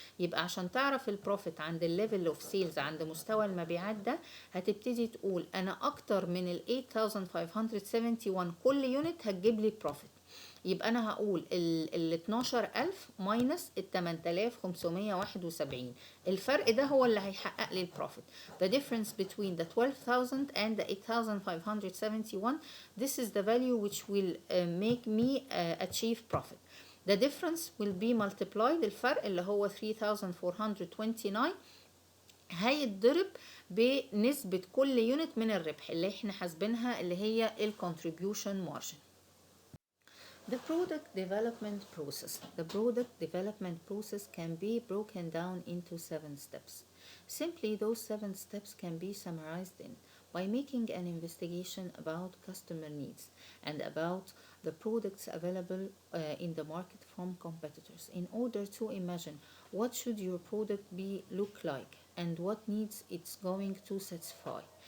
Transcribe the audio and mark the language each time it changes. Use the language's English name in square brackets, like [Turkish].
[Arabic] يبقى عشان تعرف البروفيت عند الليفل اوف سيلز، عند مستوى المبيعات ده، هتبتدي تقول انا اكتر من ال 8,571 كل يونت هتجيب لي بروفيت. يبقى انا هقول ال 12,000 ماينس ال 8,571، الفرق ده هو اللي هيحقق لي البروفيت. [English] The difference between the 12,000 and the 8,571, this is the value which will make me achieve profit. The difference will be multiplied، [Arabic] الفرق اللي هو 3,429 هيتضرب بنسبة كل يونت من الربح اللي احنا حاسبينها اللي هي ال contribution margin. [English] The product development process. The product development process can be broken down into 7 steps. Simply, those 7 steps can be summarized by making an investigation about customer needs and about the products available in the market from competitors, in order to imagine what should your product look like and what needs it's going to satisfy.